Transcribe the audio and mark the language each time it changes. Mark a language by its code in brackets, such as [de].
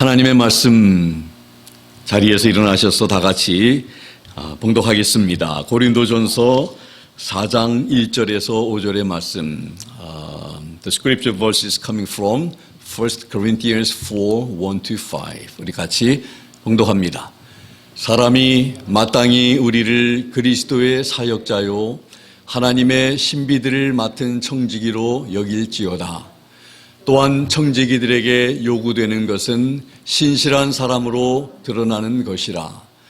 [ko] 하나님의 말씀 자리에서 일어나셔서 다 같이 봉독하겠습니다. 고린도전서 4장 1절에서 5절의 말씀. [en] The scripture verse is coming from 1 Corinthians 4, 1-5. [ko] 우리 같이 봉독합니다. 사람이 마땅히 우리를 그리스도의 사역자요 하나님의 신비들을 맡은 청지기로 여길지어다. 또한 청지기들에게 요구되는 것은 신실한 사람으로 드러나는 것이라.